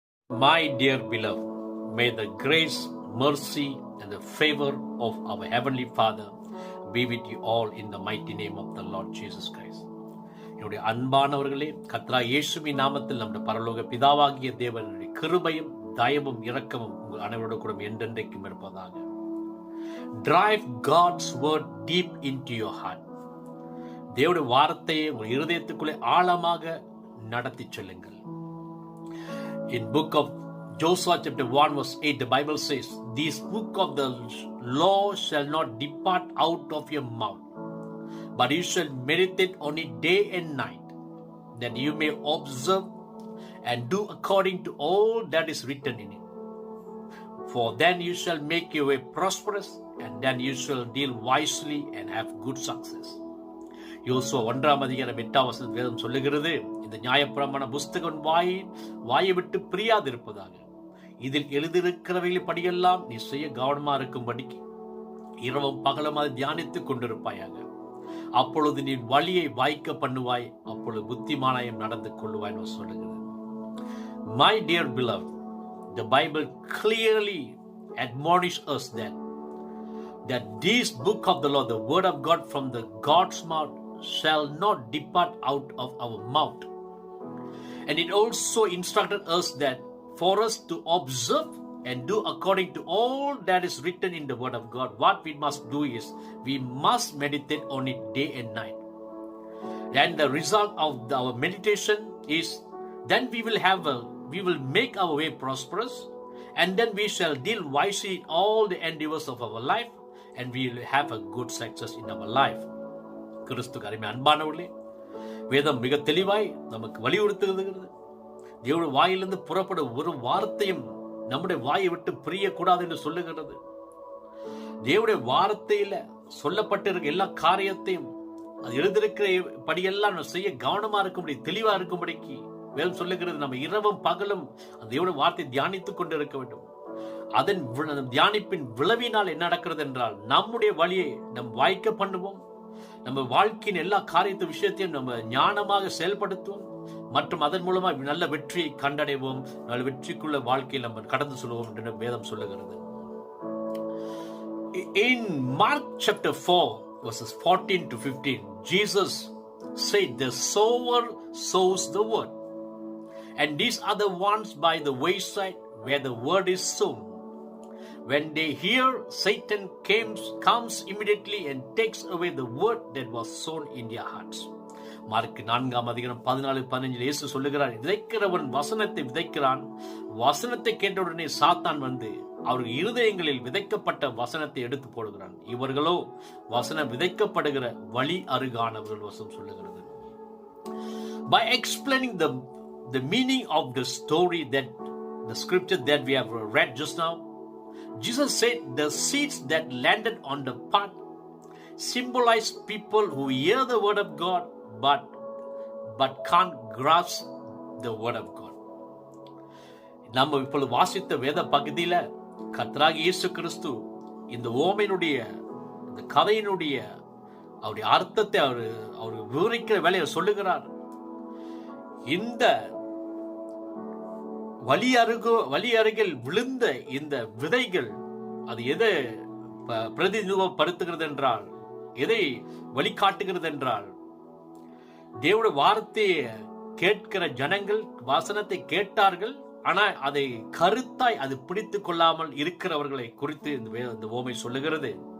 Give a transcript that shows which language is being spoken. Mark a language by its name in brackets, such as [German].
[English] My dear beloved, may the grace, mercy, and the favor of our Heavenly Father be with you all in the mighty name of the Lord Jesus Christ. [Tamil] என்னுடைய அன்பானவர்களே, கர்த்தராகிய இயேசுவின் நாமத்தில் நம்முடைய பரலோக பிதாவாகிய தேவனுடைய கிருபையும் தயவும் இரக்கமும் உங்கள் அனைவரோடு கூட என்றென்றைக்கும் இருப்பதாக. [English] Drive God's word deep into your heart. [Tamil] தேவனுடைய வார்த்தையை உங்கள் இருதயத்துக்குள்ளே ஆழமாக நடத்தி செல்லுங்கள். [English] In book of Joshua chapter 1 verse 8, the Bible says, "This book of the law shall not depart out of your mouth, but you shall meditate on it day and night, that you may observe and do according to all that is written in it. For then you shall make your way prosperous, and then you shall deal wisely and have good success." [Tamil] யோசுவா 1:8 வேதம் சொல்லுகிறது, இந்த நியாயப்பிரமாண புஸ்தகம் வாயை விட்டு பிரியாதிருப்பதாக, இதில் எழுதியிருக்கிறவைகள் படியெல்லாம் நீ செய்ய கவனமா இருக்கும்படிக்கு இரவும் பகலும் அதை தியானித்துக் கொண்டிருப்பாயாக. அப்பொழுது நீ வழியை வாய்க்க பண்ணுவாய், அப்பொழுது புத்திமானாயம் நடந்து கொள்ளுவாய் சொல்லுகிறது. [English] My dear beloved, the Bible clearly admonishes us that this book of the law, the word of God from the God's mouth, shall not depart out of our mouth. And it also instructed us that for us to observe and do according to all that is written in the word of God, what we must do is we must meditate on it day and night. And the result of our meditation is then we will make our way prosperous, and then we shall deal wisely in all the endeavors of our life, and we will have a good success in our life. [Tamil] கிறிஸ்துக்கு அருமை அன்பானவர்களே, வேதம் மிக தெளிவாய் நமக்கு வலியுறுத்துகிறது. தேவனுடைய வாயிலிருந்து புறப்படும் ஒரு வார்த்தையும் நம்முடைய வாயை விட்டு பிரியக்கூடாது என்று சொல்லுகிறது. தேவனுடைய வார்த்தையில சொல்லப்பட்டிருக்க எல்லா காரியத்தையும் அது எழுதியிருக்கிற படியெல்லாம் நம்ம செய்ய கவனமா இருக்கும்படி, தெளிவா இருக்கும்படிக்கு வேதம் சொல்லுகிறது. நம்ம இரவும் பகலும் அந்த தேவனுடைய வார்த்தை தியானித்துக் கொண்டு இருக்க வேண்டும். அதன் தியானிப்பின் விளைவினால் என்ன நடக்கிறது என்றால், நம்முடைய வழியை நம் வாய்க்க பண்ணுவோம், நம்ம வாழ்க்கையின் எல்லா காரியத்து விஷயத்தையும் நம்ம ஞானமாக செயல்படுத்துவோம், மற்றும் அதன் மூலமாக நல்ல வெற்றியை கண்டடைவோம், நல்ல வெற்றிக்குள்ள வாழ்க்கையில் நம்ம கடந்து சொல்லுவோம் என்று வேதம் சொல்லுகிறது. [English] In Mark chapter 4 verses 14 to 15, Jesus said, "The sower sows the word, and these are the ones by the wayside where the word is sown. When they hear, Satan comes immediately and takes away the word that was sown in their hearts." [Tamil] Mark 4:14-15 இயேசு சொல்லுகிறார், விதைக்கிறவன் வசனத்தை விதைக்கிறான், வசனத்தை கேட்டவுடனே சாத்தான் வந்து அவர்கள் இருதயங்களில் விதைக்கப்பட்ட வசனத்தை எடுத்து போடுகிறான். இவர்களோ வசனம் விதைக்கப்படுகிற வழி அருகானவர்கள் வசனம் சொல்லுகிறது. [English] By explaining the meaning of the story, that the scripture that we have read just now, Jesus said the seeds that landed on the path symbolize people who hear the word of God but can't grasp the word of God. [Tamil] நம்ம இப்பொழுது வாசித்த வேத பகுதியில கர்த்தராகிய இயேசு கிறிஸ்து இந்த ஓமையினுடைய இந்த கதையினுடைய அவருடைய அர்த்தத்தை அவர் விவரிக்கிற வேலையை சொல்லுகிறார். இந்த வழி அருகில் விழுந்த இந்த விதைகள் அது எதை பிரதிநிதித்துவப்படுத்துகிறது என்றால், எதை வழிகாட்டுகிறது என்றால், தேவனுடைய வார்த்தையை கேட்கிற ஜனங்கள் வசனத்தை கேட்டார்கள், ஆனால் அதை கருத்தாய் அது பிடித்துக் கொள்ளாமல் இருக்கிறவர்களை குறித்து இந்த ஓமை சொல்லுகிறது.